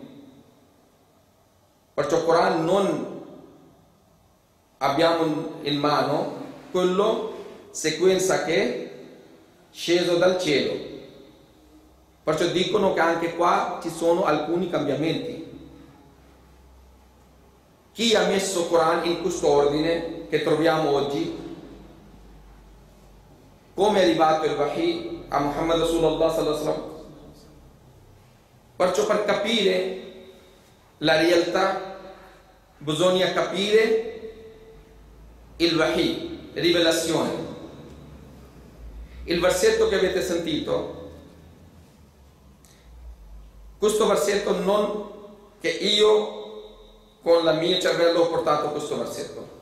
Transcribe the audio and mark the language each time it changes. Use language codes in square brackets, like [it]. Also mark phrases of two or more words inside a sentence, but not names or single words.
[it] Perciò il Corano non abbiamo in mano quello sequenza che è sceso dal cielo. Perciò dicono che anche qua ci sono alcuni cambiamenti. Chi ha messo il Corano in questo ordine che troviamo oggi? Come è arrivato il Wahi a Muhammad [ar] رسول الله صلى الله عليه وسلم? [it] Perciò per capire la realtà bisogna capire il Wahi, rivelazione. Il versetto che avete sentito, questo versetto non che io con il mio cervello ho portato questo versetto.